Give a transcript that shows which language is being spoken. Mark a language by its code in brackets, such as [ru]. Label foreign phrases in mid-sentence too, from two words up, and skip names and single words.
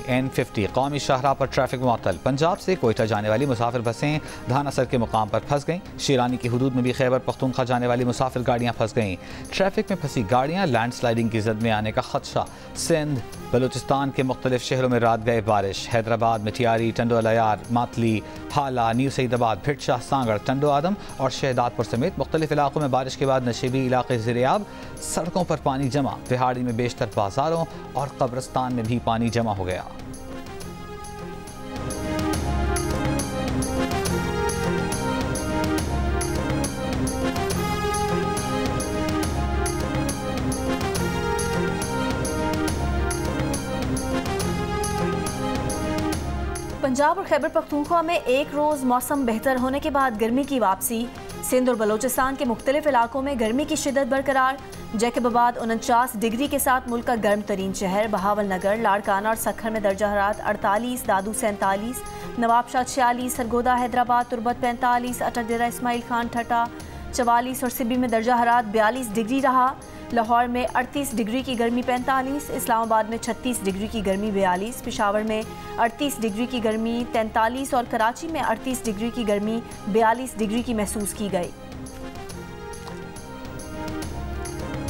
[ur] N50 قومی شاہراہ پر ٹریفک معطل۔ پنجاب سے کوئٹہ جانے والی مسافر بسیں دھانہ سر کے مقام پر پھنس گئیں. شیرانی کی حدود میں بھی خیبر پختونخوا جانے والی مسافر گاڑیاں پھنس گئیں. ٹریفک میں پھنسی گاڑیاں، لینڈ سلائیڈنگ کی زد میں آنے کا خدشہ. سندھ بلوچستان کے مختلف شہروں میں رات گئے بارش. حیدرآباد میں ٹیاری، ٹنڈو الہ یار، ماتلی، ہالا، نیو سعیدآباد، بھٹ شاہ، سانگھڑ، ٹنڈو آدم اور شہدادپور سمیت مختلف علاقوں میں بارش کے بعد نشیبی علاقے زیرِ آب. سڑکوں پر پانی جمع. بہاڑی میں بیشتر بازاروں اور قبرستان میں بھی پانی جمع ہو گیا. پنجاب اور خیبر پختونخوا میں ایک روز موسم بہتر ہونے کے بعد گرمی کی واپسی. سندھ اور بلوچستان کے مختلف علاقوں میں گرمی کی شدت برقرار. جیکب آباد 49 ڈگری کے ساتھ ملک کا گرم ترین شہر. بہاولنگر، لاڑکانہ اور سکھر میں درجہ حرارت 48, دادو 47، نوابشاہ 46، سرگودھا حیدرآباد تربت 45، اٹک ڈیرہ اسماعیل خان ٹھٹھہ 44 اور سبی میں درجہ حرارت 42 ڈگری رہا. لاہور میں 38 ڈگری کی گرمی 45، اسلام آباد میں 36 ڈگری کی گرمی 42، پشاور میں 38 ڈگری کی گرمی 43 اور کراچی میں 38 ڈگری کی گرمی 42 ڈگری کی محسوس کی گئی.